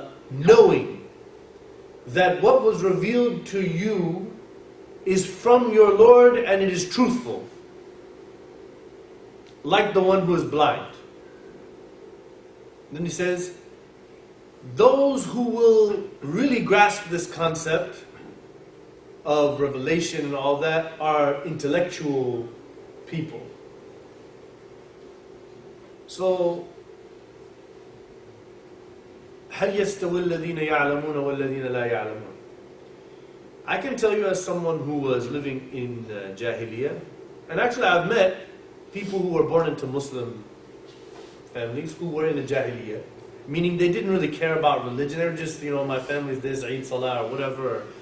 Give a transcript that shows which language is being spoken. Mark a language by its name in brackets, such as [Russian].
[English] knowing that what was revealed to you is from your Lord and it is truthful, like the one who is blind. Then he says, those who will really grasp this concept of revelation and all that are intellectual people. [Arabic] So, هل يستوي الذين يعلمون والذين لا يعلمون? [English] I can tell you as someone who was living in Jahiliyyah, and actually I've met people who were born into Muslim families who were in the Jahiliyyah, meaning they didn't really care about religion. They were just, my family's this, Eid Salah or whatever.